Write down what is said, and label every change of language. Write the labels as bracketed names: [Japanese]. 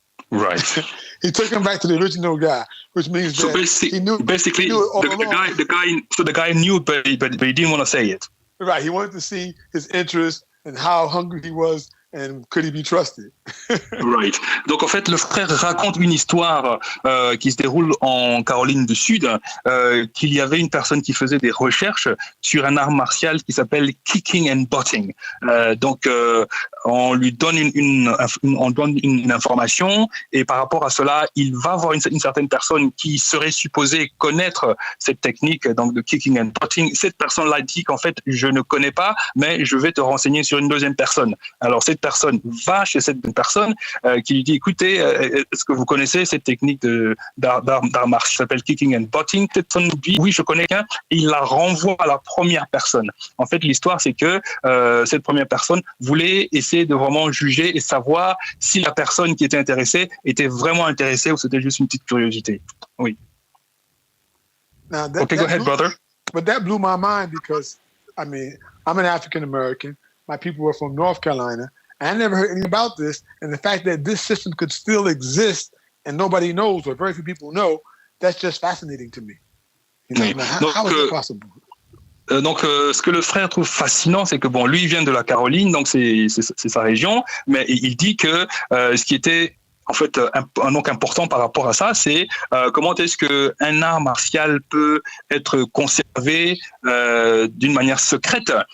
[English] Right. He took him back to the original guy, which means that he knew. Basically, he knew the guy knew, but he didn't want to say it. Right. He wanted to see his interest and how hungry he was. And could he be trusted? Right. [French] Donc en fait, le frère raconte une histoire qui se déroule en Caroline du Sud, qu'il y avait une personne qui faisait des recherches sur un art martial qui s'appelle kicking and butting. Donc on lui donne une information et par rapport à cela, il va voir une certaine personne qui serait supposée connaître cette technique donc de kicking and butting. Cette personne-là dit qu'en fait, je ne connais pas, mais je vais te renseigner sur une deuxième personne. Alors cette personne va chez cette personne qui lui dit écoutez, est-ce que vous connaissez cette technique d'art martial qui s'appelle kicking and butting? Cette personne dit oui, je connais qu'un, et il la renvoie à la première personne. En fait, l'histoire c'est que cette première personne voulait essayer de vraiment juger et savoir si la personne qui était intéressée était vraiment intéressée ou c'était juste une petite curiosité. Oui. [English] Okay, go ahead, brother. But that blew my mind because I'm an African American. My people were from North Carolina. I never heard anything about this. And the fact that this system could still exist and nobody knows or very few people know, that's just fascinating to me. How is it possible? [French] Donc, ce que le frère trouve fascinant, c'est que bon, lui il vient de la Caroline, donc c'est sa région, mais il dit que ce qui était en fait donc important par rapport à ça, c'est comment est-ce que un art martial peut être conservé d'une manière secrète.